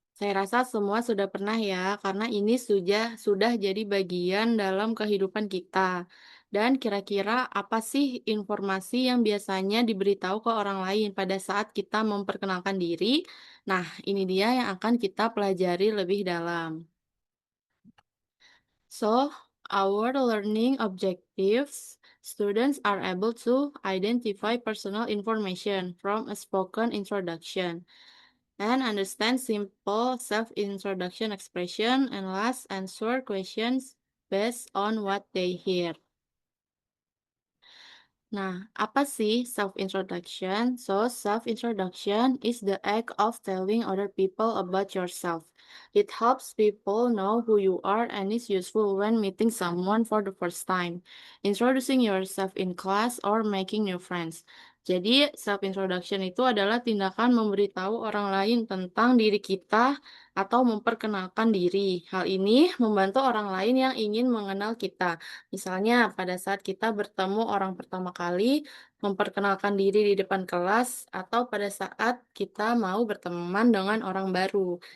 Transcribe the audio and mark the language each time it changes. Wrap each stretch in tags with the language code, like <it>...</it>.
<id>saya rasa semua sudah pernah ya, karena ini sudah jadi bagian dalam kehidupan kita. Dan kira-kira apa sih informasi yang biasanya diberitahu ke orang lain pada saat kita memperkenalkan diri? Nah, ini dia yang akan kita pelajari lebih dalam.</id> <en>So, our learning objectives, students are able to identify personal information from a spoken introduction and understand simple self-introduction expression and last answer questions based on what they hear.</en> <id>Nah, apa sih</id> <en>self-introduction? So, self-introduction is the act of telling other people about yourself. It helps people know who you are and is useful when meeting someone for the first time, introducing yourself in class, or making new friends.</en> <id>Jadi, self-introduction itu adalah tindakan memberitahu orang lain tentang diri kita atau memperkenalkan diri. Hal ini membantu orang lain yang ingin mengenal kita. Misalnya, pada saat kita bertemu orang pertama kali, memperkenalkan diri di depan kelas, atau pada saat kita mau berteman dengan orang baru.</id>